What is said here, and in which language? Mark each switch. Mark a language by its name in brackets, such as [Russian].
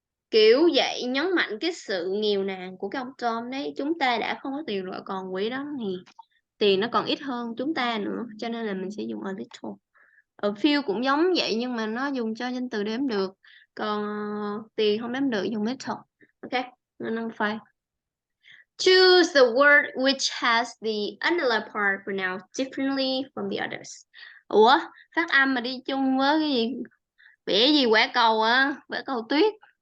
[Vietnamese] Kiểu vậy, nhấn mạnh cái sự nghèo nàn của cái ông Tom đấy. Chúng ta đã không có tiền rồi, còn quỷ đó thì tiền nó còn ít hơn chúng ta nữa, cho nên là mình sẽ dùng a little. Ở few cũng giống vậy, nhưng mà nó dùng cho danh từ đếm được, còn tiền không đếm được dùng little. [English] Ok, number 5. Choose the word which has the annular part pronounced differently from the others. [Vietnamese] Ủa, phát âm mà đi chung với cái gì? Vẽ gì quả cầu á, quả cầu tuyết.